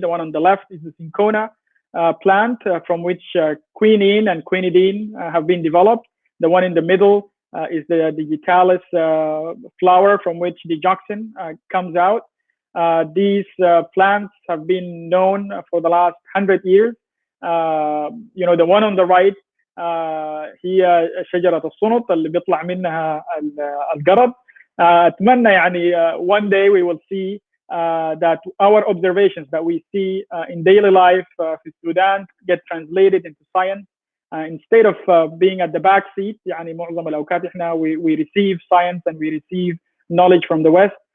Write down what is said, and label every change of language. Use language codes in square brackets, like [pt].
[en] The one on the left is the Syncona plant from which quinine and quinidine have been developed. The one in the middle is the digitalis flower from which digoxin comes out. These plants have been known for the last 100 years. The one on the right [ar] هي شجرة الصنط اللي بيطلع منها القرض. أتمنى يعني [en] one day we will see that our observations that we see in daily life [ar] في السودان [en] get translated into science. Instead of being at the back seat, [ar] يعني معظم الأوقات إحنا [en] we receive science and we receive knowledge from the West.